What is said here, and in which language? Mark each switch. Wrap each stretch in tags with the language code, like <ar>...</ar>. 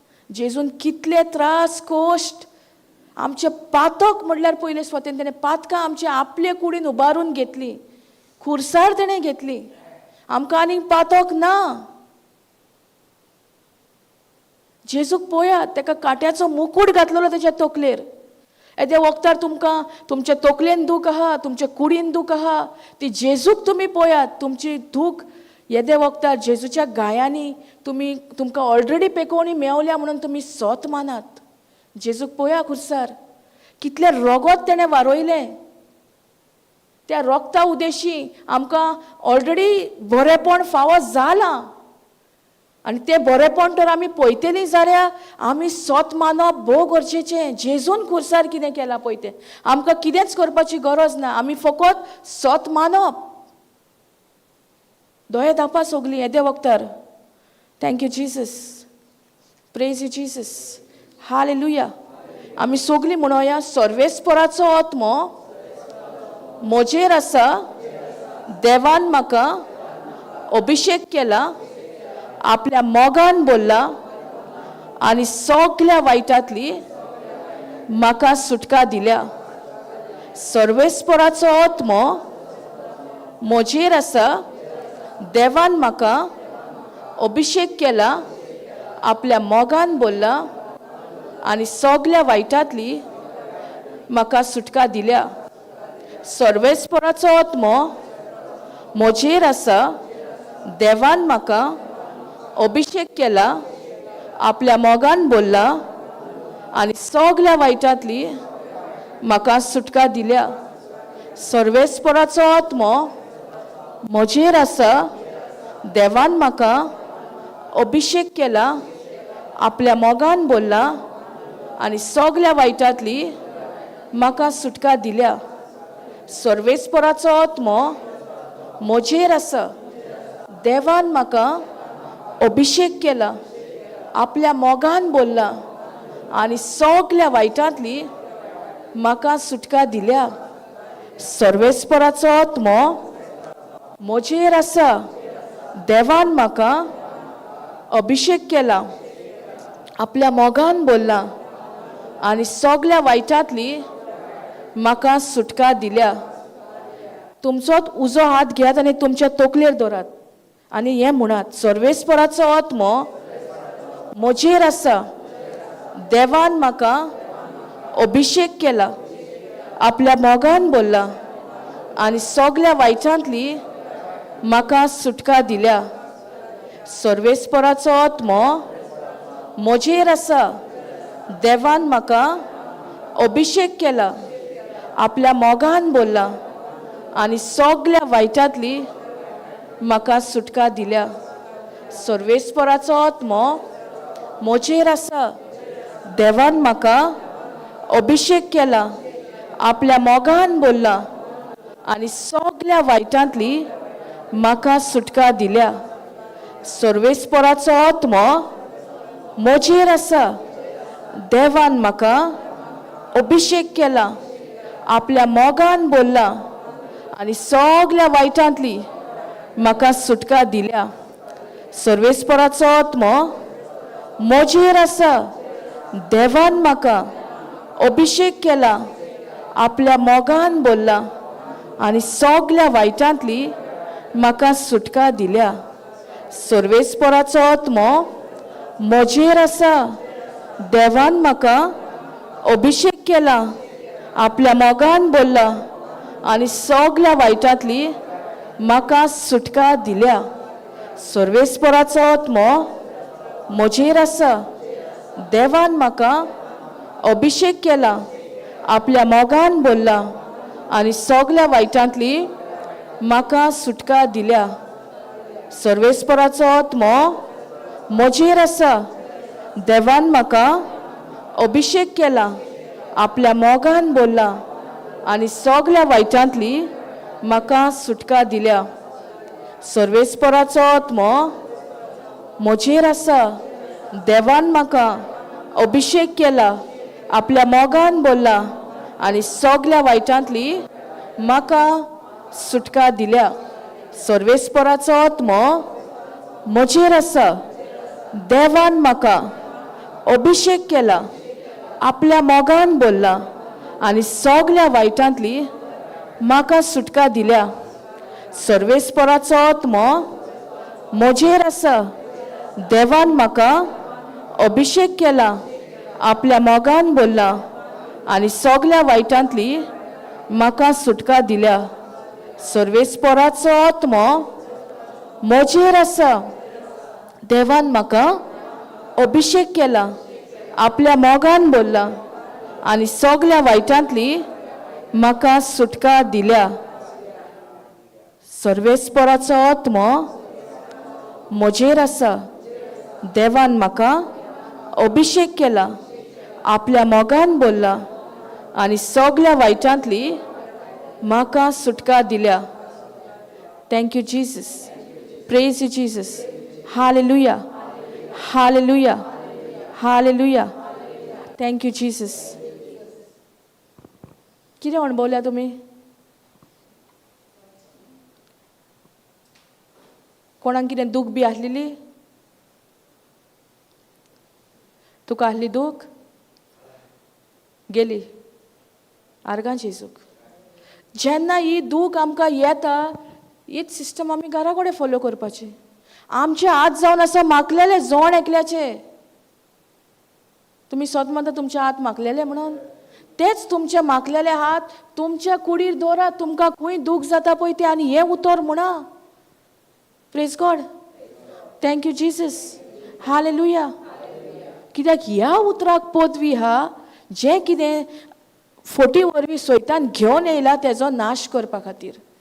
<kok>जेजून कितले त्रास कश्ट आमचे पातक म्हणल्यार पयले स्वतेन तेणें पातकां आमचे आपले कुडीन उबारून घेतली. खुर्सार तेणें घेतली. आमकां आनीक पातक ना. जेजूक पळयात. ताका काट्याचो मुकूट घातलेलो ताच्या तकलेर. येद्या वखदार तुमकां तुमच्या तकलेन दूख आहा तुमच्या कुडीन दूख आहा ती जेजूक तुमी पळयात. तुमची दूख येद्या वखदार जेजूच्या गायांनी तुमकां ऑलरेडी पेकोवणी मेवल्या म्हणून तुमी सोत मानात. जेजूक पळया खुर्सार. कितले रगत तेणें वारोयलें. त्या रोगता उदेशी आमकां ऑलरेडी बरेंपण फावो जालां आनी तें बरेंपण तर आमी पळयतलीं जाल्यार आमी सोत मानप भोव गरजेचें. जेजून खुर्सार कितें केलां पळय तें आमकां कितेंच करपाची गरज ना. आमी फकत सोत मानप. दोळे धापा सगलीं येद्या वखदार. Thank you Jesus. Praise you Jesus. Hallelujah. आमी सगलीं म्हणोया सर्वेस्पराचो आत्मो म्हजेर आसा. देवान म्हाका अभिषेक केला. आपल्या मोगान बोल्ला आनी सगल्या वायटांतली म्हाका सुटका दिल्या. सर्वेस्पराचो आत्मो म्हजेर आसा. देवान म्हाका अभिषेक केला. आपल्या मोगान बोल्ला आनी सगल्या वायटांतली म्हाका सुटका दिल्या. सर्वेस्पराचो आत्मो म्हजेर आसा. देवान म्हाका अभिषेक केला. आपल्या मोगान बोल्ला आनी सगल्या वायटांतली म्हाका सुटका दिल्या. सर्वेस्पराचो आत्मो म्हजेर आसा. देवान म्हाका अभिषेक केला. आपल्या मोगान बोल्ला आनी सगल्या वायटांतली म्हाका सुटका दिल्या. सर्वेस्पराचो आत्मो म्हजेर आसा. देवान म्हाका अभिषेक केला. आपल्या मोगान बोल्ला आनी सगल्या वायटांतली म्हाका सुटका दिल्या. सर्वेस्पराचो आत्मो म्हजेर आसा. देवान म्हाका अभिषेक केला. आपल्या मोगान बोल्ला आनी सगल्या वायटांतली म्हाका सुटका दिल्या. तुमचोच उजो हात घेयात आनी तुमच्या तकलेर दवरात आनी हें म्हणात सर्वेस्पराचो आत्मो म्हजेर आसा. देवान म्हाका अभिषेक केला. आपल्या मोगान बोल्ला आनी सगल्या वायटांतली म्हाका सुटका दिल्या. सर्वेस्पराचो आत्मो म्हजेर आसा. देवान म्हाका अभिषेक केला. आपल्या मोगान बोल्ला आनी सगल्या वायटांतली म्हाका सुटका दिल्या. सर्वेस्पराचो आत्मो म्हजेर आसा. देवान म्हाका अभिषेक केला. आपल्या मोगान बोल्ला आनी सगल्या वायटांतली म्हाका सुटका दिल्या. सर्वेस्पराचो आत्मो म्हजेर आसा. देवान म्हाका अभिषेक केला. आपल्या मोगान बोल्ला आनी सगल्या वायटांतली म्हाका सुटका दिल्या. सर्वेस्पराचो आत्मो म्हजेर आसा. देवान म्हाका अभिषेक केला. आपल्या मोगान बोलला आनी सगल्या वायटांतली म्हाका सुटका दिल्या. सर्वेस्पराचो आत्मो म्हजेर आसा. देवान म्हाका अभिषेक केला. आपल्या मोगान बोलला आनी सगल्या वायटांतली म्हाका सुटका दिल्या. सर्वेस्पराचो आत्मो म्हजेर आसा. देवान म्हाका अभिषेक केला. आपल्या मोगान बोलला आनी सगल्या वायटांतली म्हाका सुटका दिल्या. सर्वेस्पराचो आत्मो म्हजेर आसा. देवान म्हाका अभिषेक केला. आपल्या मोगान बोलला आनी सगल्या वायटांतली म्हाका सुटका दिल्या. सर्वेस्पराचो आत्मो म्हजेर आसा. देवान म्हाका अभिषेक केला. आपल्या मोगान बोलला आनी सगल्या वायटांतली म्हाका सुटका दिल्या. सर्वेस्पराचो आत्मो म्हजेर आसा. देवान म्हाका अभिषेक केला. आपल्या मोगान बोलला आनी सगल्या वायटांतली म्हाका सुटका दिल्या. सर्वेस्पराचो आत्मो म्हजेर आसा. देवान म्हाका अभिषेक केला. आपल्या मोगान बोलला आनी सगल्या वायटांतली म्हाका सुटका दिल्या. सर्वेस्पराचो आत्मो म्हजेर आसा. देवान म्हाका अभिषेक केला. आपल्या मोगान बोलला आनी सगल्या वायटांतली म्हाका सुटका दिल्या. सर्वेस्पराचो आत्मो म्हजेर आसा. देवान म्हाका अभिषेक केला. आपल्या मोगान बोलला आनी सगल्या वायटांतली म्हाका सुटका दिल्या.</kok> <en>Thank you Jesus. Praise you Jesus. Hallelujah. Hallelujah. Hallelujah. Thank you Jesus.</en> <kok>कितें अणभवल्या तुमी? कोणाक कितें दूख बी आसलेली? तुका आसली दूख? गेली आर्गांची दूख. जेन्ना ही दूख आमकां येता, हीच सिस्टम आमी घरा कडेन फॉलो करपाची. आमचे हात जावन आसा माकलेले जोण एकल्याचे. तुमी सत म्हणटा तुमचे हात माकलेले म्हणून. तेच तुमचे माकलेले हात तुमच्या कुडीर दवरात. तुमकां खंय दूख जाता पळय ते आनी हें उतर म्हणा.</kok> <en>Praise God. Thank you Jesus. Hallelujah.</en> <kok>कित्याक ह्या उतराक पदवी हा जें कितें फोटी वरवीं सैतान घेवन येयला तेजो नाश करपा खातीर.</kok>